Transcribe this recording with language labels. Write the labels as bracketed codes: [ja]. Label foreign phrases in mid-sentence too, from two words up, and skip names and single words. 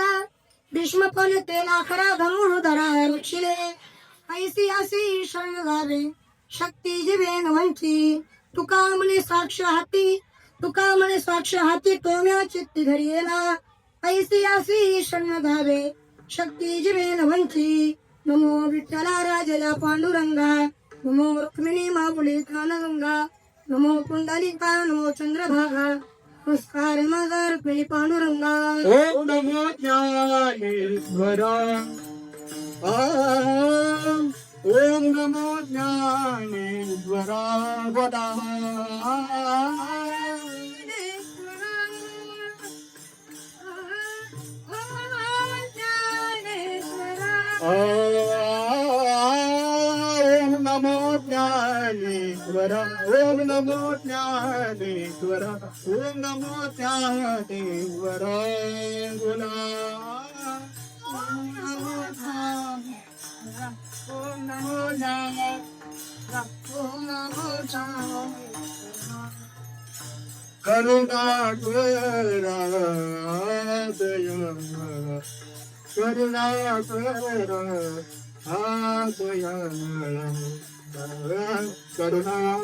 [mr] खरा धनुर्धरा रुचिले ऐसी असे शरण गावे शक्ती जीवेन म्हणती तुका म्हणे साक्ष हाती तोम्या चित्ती घरी येला ऐसी असे शरण गावे शक्ती जीवेन म्हणती नमो विठ्ठला राजला पांडुरंगा नमो रुक्मिणी मापुली कानगंगा नमो पुंडलिका नमो चंद्रभागा नमस्कार माझा रुक्मिणी पांडुरंगा ओम नमो ज्ञानेश्वर ओम नमो ज्ञानेश्वर वदा ओम नमो ज्ञानेश्वर ओम नमो ज्ञानेश्वर ओम नमो ज्ञानेश्वर बोला ओम नमो ज्ञानेश्वर ओम नमो ज्ञानेश्वर ओम नमो ज्ञानेश्वर करुणा दय करुणा करुणा